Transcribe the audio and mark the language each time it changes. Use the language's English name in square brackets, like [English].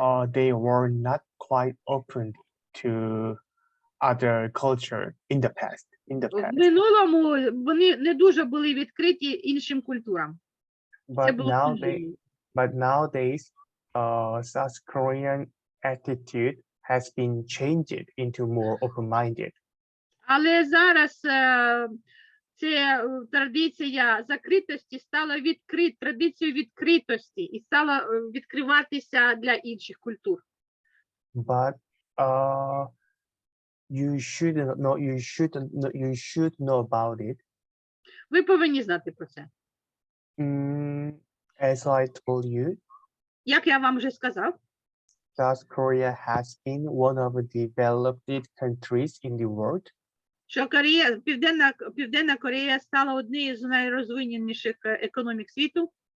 [English] they were not quite open to other culture in the past. [Ukrainian] в минулому вони не дуже були відкриті іншим культурам. Це було в минулому. [English] But nowadays, South Korean attitude has been changed into more open-minded. [Ukrainian] Але зараз ця традиція закритості стала традицією відкритості і стала відкриватися для інших культур. [English] But you should know about it. [Ukrainian] Ви повинні знати про це. [English] As I told you, [Ukrainian] Як я вам вже сказав, [English] South Korea has been one of the developed countries in the world. [Ukrainian] що Південна Корея стала однією з найрозвиненіших економік світу.